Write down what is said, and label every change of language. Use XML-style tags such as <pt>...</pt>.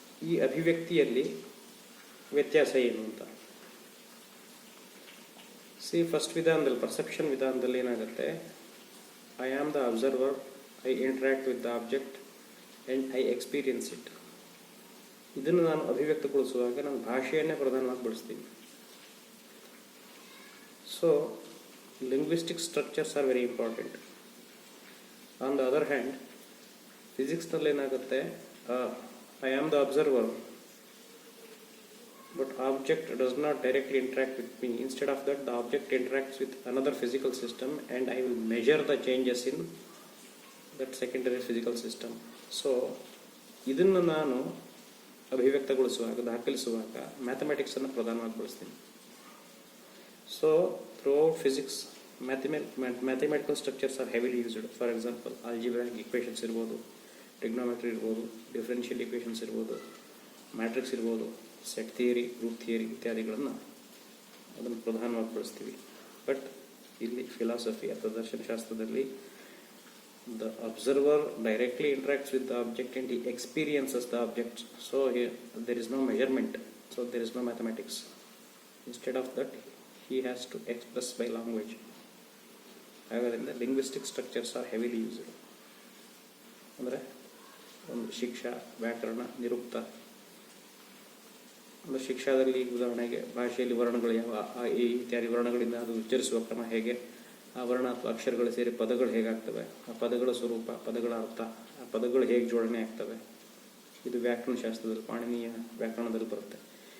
<kn>ಈ ಅಭಿವ್ಯಕ್ತಿಯಲ್ಲಿ ವ್ಯತ್ಯಾಸ ಏನು ಅಂತ ಫಸ್ಟ್ ವಿಧಾನದಲ್ಲಿ, ಪರ್ಸೆಪ್ಷನ್ ವಿಧಾನದಲ್ಲಿ ಏನಾಗುತ್ತೆ,</kn> <en>I am the observer, I interact with the object and I experience it.</en> <kn>ಇದನ್ನು ನಾನು ಅಭಿವ್ಯಕ್ತಗೊಳಿಸುವಾಗ ನಾನು ಭಾಷೆಯನ್ನೇ ಪ್ರಧಾನವಾಗಿ ಬಳಸ್ತೀನಿ.</kn> <en>So linguistic structures are very important. On the other hand,</en> <kn>ಫಿಸಿಕ್ಸ್ನಲ್ಲಿ ಏನಾಗುತ್ತೆ,</kn> <en>I am the observer, but object does not directly interact with me. Instead of that, the object interacts with another physical system and I will measure the changes in that secondary physical system.</en> <kn>So, ಇದನ್ನು ನಾನು ಅಭಿವ್ಯಕ್ತಗೊಳಿಸುವಾಗ, ದಾಖಲಿಸುವಾಗ ಮ್ಯಾಥಮೆಟಿಕ್ಸನ್ನು ಪ್ರಧಾನವಾಗಿ ಬಳಸ್ತೀನಿ.</kn> <en>So throughout physics mathematical structures are heavily used.</en> <kn>For example, algebraic equations ಇರ್ಬೋದು, trigonometry ಇರ್ಬೋದು, differential equations ಇರ್ಬೋದು, matrix ಇರ್ಬೋದು, set theory, group theory ಇತ್ಯಾದಿಗಳನ್ನು ಅದನ್ನು ಪ್ರಧಾನವಾಗಿ ಬಳಸ್ತೀವಿ. ಬಟ್ ಇಲ್ಲಿ ಫಿಲಾಸಫಿ ಅಥವಾ ದರ್ಶನಶಾಸ್ತ್ರದಲ್ಲಿ</kn> <en>The observer directly interacts with the object and he experiences the object. So here there is no measurement, so there is no mathematics. Instead of that, he has to express by language.</en> <kn>ಹಾಗಾದ್ರಿಂದ</kn> <en>Linguistic structures are heavily used.</en> <kn>ಅಂದರೆ ಒಂದು ಶಿಕ್ಷಾ, ವ್ಯಾಕರಣ, ನಿರುಕ್ತ. ಒಂದು ಶಿಕ್ಷಾದಲ್ಲಿ ಉದಾಹರಣೆಗೆ ಭಾಷೆಯಲ್ಲಿ ವರ್ಣಗಳು ಯಾವ, ಆ ಈ ಇತ್ಯಾದಿ ವರ್ಣಗಳಿಂದ ಅದು ಉಚ್ಚರಿಸುವ ಕ್ರಮ ಹೇಗೆ, ಆ ವರ್ಣ ಅಥವಾ ಅಕ್ಷರಗಳು ಸೇರಿ ಪದಗಳು ಹೇಗಾಗ್ತವೆ, ಆ ಪದಗಳ ಸ್ವರೂಪ, ಪದಗಳ ಅರ್ಥ, ಆ ಪದಗಳು ಹೇಗೆ ಜೋಡಣೆ ಆಗ್ತವೆ, ಇದು ವ್ಯಾಕರಣ ಶಾಸ್ತ್ರದಲ್ಲಿ, ಪಾಣಿನಿಯ ವ್ಯಾಕರಣದಲ್ಲಿ ಬರುತ್ತೆ.</kn>